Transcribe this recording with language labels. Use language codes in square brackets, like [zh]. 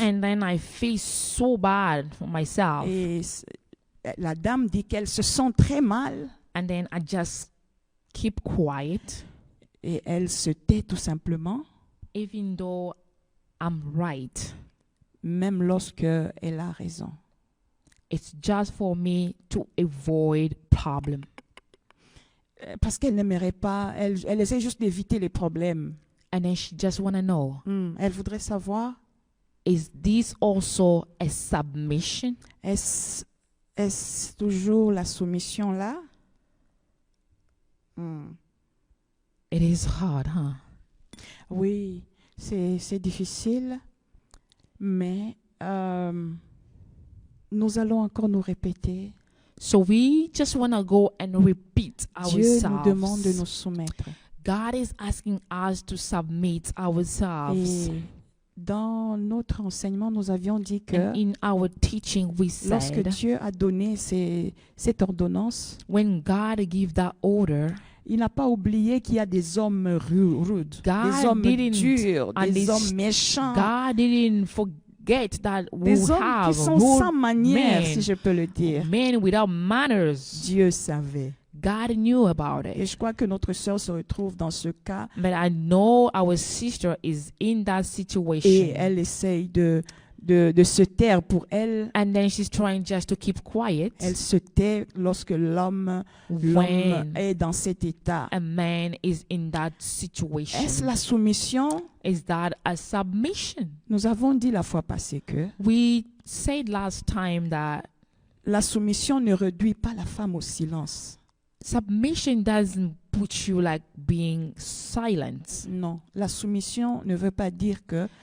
[en] and then I feel so bad for myself, [fr] et la dame dit qu'elle se sent très mal, [en] and then I just keep quiet, [fr] et elle se tait tout simplement, [en] even though I'm right. [fr] Même lorsque elle a raison. [en] It's just for me to avoid problem. [fr] Parce qu'elle n'aimerait pas, elle essaie juste d'éviter les problèmes. [en] And then she just want to know. [fr] Elle voudrait savoir. [en] Is this also a submission? [fr] Est-ce toujours la soumission là? [en] It is hard, huh? [fr] Oui, c'est difficile. Mais nous allons encore nous répéter. [en] So we just want to go and repeat ourselves. [fr] Dieu nous demande de nous soumettre. [en] God is asking us to submit ourselves. [fr] Et dans notre enseignement, nous avions dit que [en] in our teaching, we said, [fr] lorsque Dieu a donné cette ordonnance, [en] when God gave that order, [fr] il n'a pas oublié qu'il y a des hommes rudes, des hommes durs, des hommes méchants. [en] God didn't forget that [fr] des hommes qui sont sans manières, si je peux le dire. [en] Men without manners. [fr] Dieu savait. [en] God knew about it. [fr] Et je crois que notre sœur se retrouve dans ce cas. [en] But I know our sister is in that situation. [fr] Et elle essaye de se taire pour elle. [en] And then she's trying just to keep quiet. [fr] Elle se tait lorsque l'homme est dans cet état. [en] A man is in that situation. [fr] Est-ce la soumission? [en] Is that a submission? [fr] Nous avons dit la fois passée que [en] we said last time that [fr] la soumission ne réduit pas la femme au silence. [en] Submission doesn't put you like being silent. [fr] Non, la soumission ne veut pas dire que